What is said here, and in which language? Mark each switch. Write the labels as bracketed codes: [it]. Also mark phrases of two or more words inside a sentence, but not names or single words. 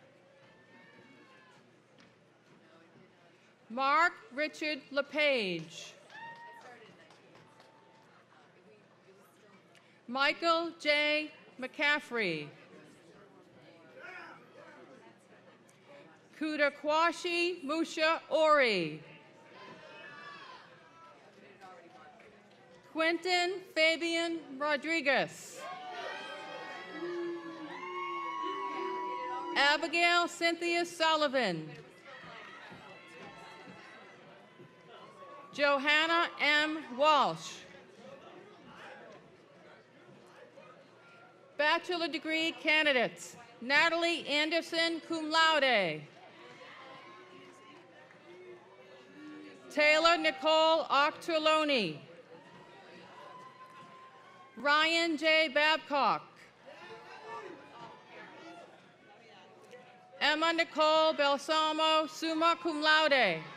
[en] Mark Richard LePage. Michael J. McCaffrey. Kudakwashi Musha Ori. Quentin Fabian Rodriguez. Abigail Cynthia Sullivan. Johanna M. Walsh. Bachelor degree candidates: Natalie Anderson, [la] cum laude. [en] Taylor Nicole Octoloni. Ryan J. Babcock. Emma Nicole Balsamo, [la] summa cum laude.